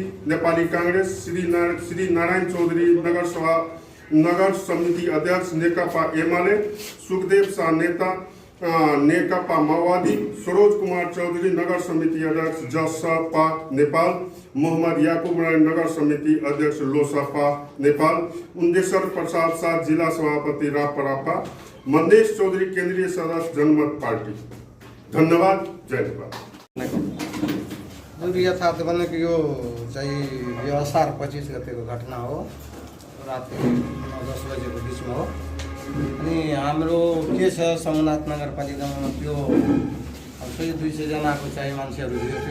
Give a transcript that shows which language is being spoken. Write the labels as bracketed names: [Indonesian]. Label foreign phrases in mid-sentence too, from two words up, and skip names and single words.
[Nepali] नेपाली कांग्रेस श्री नारायण चौधरी नगर समिति अध्यक्ष, नेकपा एमाले सुखदेव शाह नेता, नेकपा माओवादी, सरोज कुमार चौधरी नगर समिति अध्यक्ष जसपा नेपाल, मोहम्मद याकुब राय नगर समिति अध्यक्ष लोसपा नेपाल, उन्देश्वर प्रसाद शाह जिला सभापति रापरापा, मंदेश चौधरी केंद्रीय सदस्य जनमत पार्टी। धन्यवाद। जय नेपाल। यथार्थ भने कि यो असार 25 गतेको घटना हो, राति 9-10 बजेको बिचमा हो। अनि हाम्रो के छ सोमनाथ नगरपालिकामा त्यो 100-200 जनाको मान्छेहरू थियो।